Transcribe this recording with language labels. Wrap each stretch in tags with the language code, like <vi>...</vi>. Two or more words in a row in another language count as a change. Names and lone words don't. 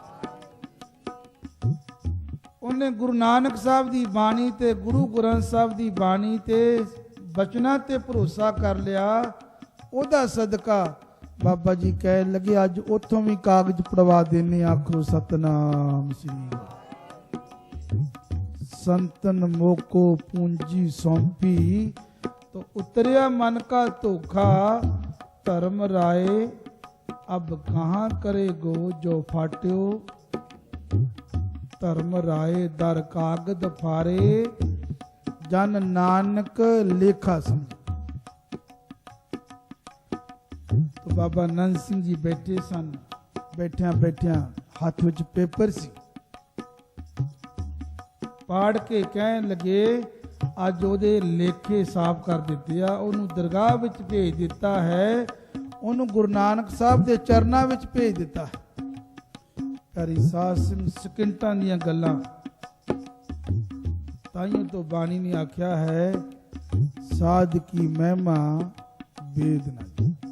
<pa>ਉਹਨੇ ਗੁਰੂ ਨਾਨਕ ਸਾਹਿਬ ਦੀ ਬਾਣੀ ਤੇ ਗੁਰੂ ਗ੍ਰੰਥ ਸਾਹਿਬ ਦੀ ਬਾਣੀ ਤੇ ਬਚਨਾਂ ਤੇ ਭਰੋਸਾ ਕਰ ਲਿਆ। ਉਹਦਾ ਸਦਕਾ ਬਾਬਾ ਜੀ ਕਹਿਣ ਲੱਗੇ ਅੱਜ ਉੱਥੋਂ ਵੀ ਕਾਗਜ਼ ਪੜਵਾ ਦੇਣੇ। ਆਖੋ ਸਤਨਾਮ ਸ੍ਰੀ। ਸੰਤਨ ਮੋਕੋ ਪੂੰਜੀ ਸੌਂਪੀ ਤੋ ਉਤਰਿਆ ਮਨ ਕਾ ਧੋਖਾ, ਧਰਮ ਰਾਇ ਅਬ ਕਹਾਂ ਕਰੇ ਗੋ ਜੋ ਫਾਟਿਓ। ਧਰਮ ਰਾਇ ਦਰ ਕਾਗਦ ਫਾਰੇ, ਜਨ ਨਾਨਕ ਲੇਖਾ ਸਮਝ। ਤੋ ਬਾਬਾ ਨੰਦ ਸਿੰਘ ਜੀ ਬੈਠੇ ਸਨ। ਬੈਠਿਆ ਹੱਥ ਵਿੱਚ ਪੇਪਰ ਸੀ, ਪਾੜ ਕੇ ਕਹਿਣ ਲੱਗੇ ਅੱਜ ਉਹਦੇ ਲੇਖੇ ਸਾਫ਼ ਕਰ ਦਿੱਤੇ ਆ। ਉਹਨੂੰ ਦਰਗਾਹ ਵਿੱਚ ਭੇਜ ਦਿੱਤਾ ਹੈ। ਉਹਨੂੰ ਗੁਰੂ ਨਾਨਕ ਸਾਹਿਬ ਦੇ ਚਰਨਾਂ ਵਿੱਚ ਭੇਜ ਦਿੱਤਾ ਹੈ। ਪਿਆਰੀ ਸਾਧ ਸਿੰਘ ਸਕਿੰਟਾਂ ਦੀਆਂ ਗੱਲਾਂ ਤਾਈਓ ਤੋਂ ਬਾਣੀ ਨੇ ਆਖਿਆ ਹੈ, ਸਾਧ ਕੀ ਮਹਿਮਾ ਵੇਦ ਨਾ।</pa>